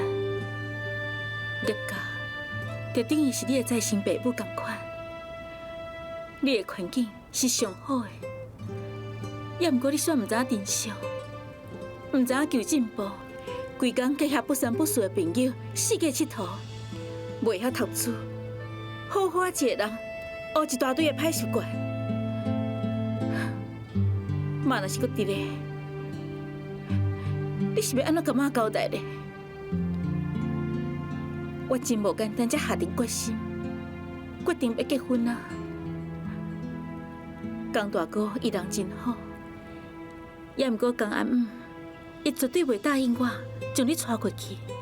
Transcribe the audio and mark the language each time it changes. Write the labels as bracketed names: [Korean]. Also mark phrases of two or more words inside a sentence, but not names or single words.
[Min Nan Chinese] 叶家就等于是你的再生爸母同款，你的环境是上好的，也毋过你煞唔知影珍惜，唔知影求进步，规工结合不三不四的朋友，四界佚佗，袂晓读书，好好一个人，学一大堆的歹习惯。妈若是搁伫咧，你是要安怎甲妈交代咧？我真无简单，才下定决心，决定要结婚啊！江大哥伊人真好， 也毋过江阿姆，伊绝对袂答应我将你带过去。